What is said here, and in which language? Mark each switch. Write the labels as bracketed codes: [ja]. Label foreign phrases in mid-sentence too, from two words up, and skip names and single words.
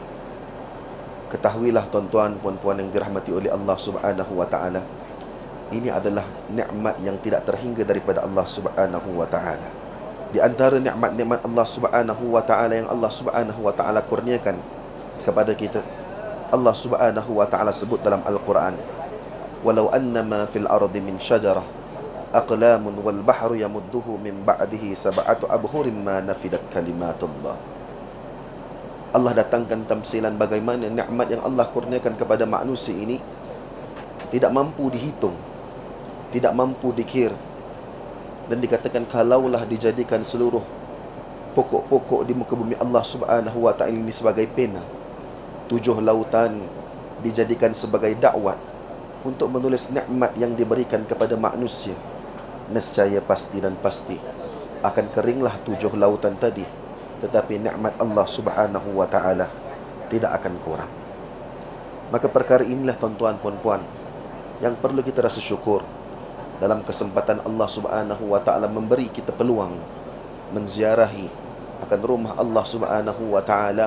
[ms] Ketahuilah tuan-tuan, puan-puan yang dirahmati oleh [ar] الله سبحانه وتعالى, [ms] ini adalah nikmat yang tidak terhingga daripada [ar] الله سبحانه وتعالى. [ms] Di antara nikmat-nikmat [ar] الله سبحانه وتعالى [ms] yang [ar] الله سبحانه وتعالى [ms] kurniakan kepada kita, [ar] الله سبحانه وتعالى [ms] sebut dalam Al-Quran, [ar] "ولو أنما في الأرض من شجرة أقلام والبحر يمده من بعده 7 أبحر ما نفدت كلمات الله." [ms] Allah datangkan tamsilan bagaimana nikmat yang Allah kurniakan kepada manusia ini tidak mampu dihitung, tidak mampu dikir. Dan dikatakan kalaulah dijadikan seluruh pokok-pokok di muka bumi [ar] الله سبحانه وتعالى [ms] ini sebagai pena, 7 lautan dijadikan sebagai dakwat untuk menulis nikmat yang diberikan kepada manusia, nescaya pasti dan pasti akan keringlah 7 lautan tadi, tetapi nikmat [ar] الله سبحانه وتعالى [ms] tidak akan kurang. Maka perkara inilah tuan-tuan, puan-puan, yang perlu kita rasa syukur dalam kesempatan [ar] الله سبحانه وتعالى [ms] memberi kita peluang menziarahi akan rumah [ar] الله سبحانه وتعالى.